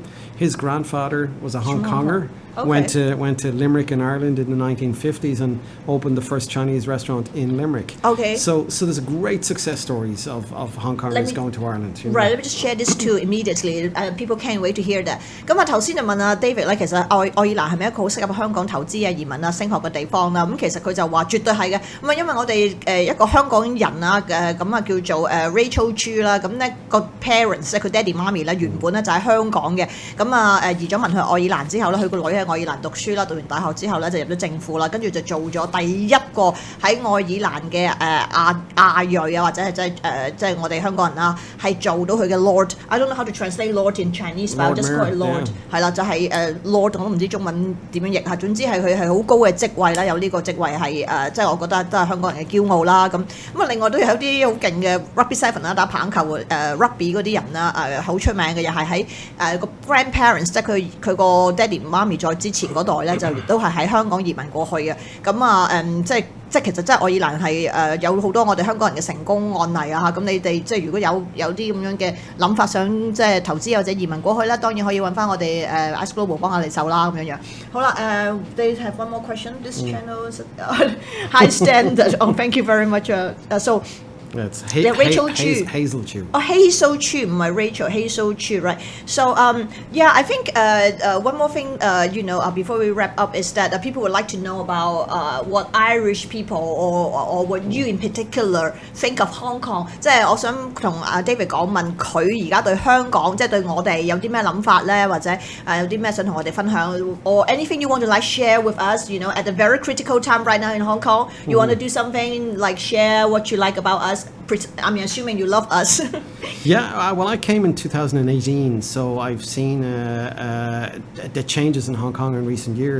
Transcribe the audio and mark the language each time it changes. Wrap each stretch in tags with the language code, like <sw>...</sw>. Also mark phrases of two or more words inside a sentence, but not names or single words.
<en>His grandfather was a Hong Konger. Okay. Went to Limerick in Ireland in the 1950s and opened the first Chinese restaurant in Limerick. Okay. So there's great success stories of Hong Kongers going to Ireland. Right, let me just share this too immediately. People can't wait to hear that.</en> <yue>咁頭先就問David咧，其實愛爾蘭係咪一個好適合香港投資移民升學嘅地方啦？咁其實佢就話絕對係嘅。咁因為我哋一個香港人啊叫做Rachel Chu 啦，咁咧個 parents 咧佢爹哋媽咪咧原本咧就喺香港嘅，咁移咗民去愛爾蘭之後咧，佢個女喺愛爾蘭讀書啦，讀完大學之後咧就入咗政府啦，跟住就做咗第一個喺愛爾蘭嘅亞裔啊，或者係即係我哋香港人啦，係做到佢嘅 Lord。</yue> <en>I don't know how to translate Lord in Chinese, but I'll just call it Lord。</en> <yue>係啦，就係Lord，我都唔知中文點樣譯嚇。總之係佢係好高嘅職位啦，有呢個職位係即係我覺得都係香港人嘅驕傲啦。咁另外都有啲好勁嘅 Rugby Seven 啦，打棒球Rugby 嗰啲人啦，好出名嘅又係喺個 grandparents， 即係佢個爹哋媽咪再之前嗰代咧，就都係喺香港移民過去嘅。咁即係其實真係愛爾蘭係有好多我哋香港人嘅成功案例啊！咁你哋即係如果有啲咁樣嘅諗法，想即係投資或者移民過去啦，當然可以揾翻我哋Ice Global 幫下你手啦咁樣樣。好啦</yue> <en>，they have one more question. This channel is high standard. Oh, thank you very much. So. It's Rachel Chu. Hazel Chu. Oh, Hazel Chu, my Rachel. Hazel Chu, right? So, I think one more thing, before we wrap up, is that people would like to know about what Irish people or what you in particular think of Hong Kong.</en> <yue>即係我想同David 問佢而家對香港，即係對我哋有啲咩諗法咧，或者有啲咩想同我哋分享</yue> <en>or anything you want to share with us, at a very critical time right now in Hong Kong. You want to do something like share what you like about us? I mean, assuming you love us. Yeah, well, I came in 2018, so I've seen the changes in Hong Kong in recent years.</en>